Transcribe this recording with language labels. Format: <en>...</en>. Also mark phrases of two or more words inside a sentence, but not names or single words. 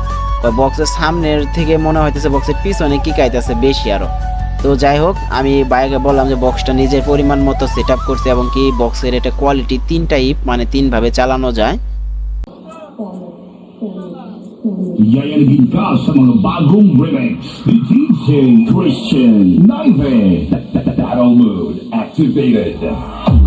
<bn>কয় বক্সের সামনের থেকে মনে হইতেছে বক্সের পিছনে কি কাইতেছে বেশি আরো। তো যাই হোক, আমি বাইকে বললাম যে বক্সটা নিজের পরিমাণ মতো</bn> <en>set up</en> <bn>করছি, এবং কি বক্সের এটা কোয়ালিটি 3 টাইপ, মানে 3 ভাবে চালানো যায়।</bn> <tl>Jaya naging ka sa mga bagong remix ni DJ Christian Naive.</tl> <en>Battle mode activated.</en>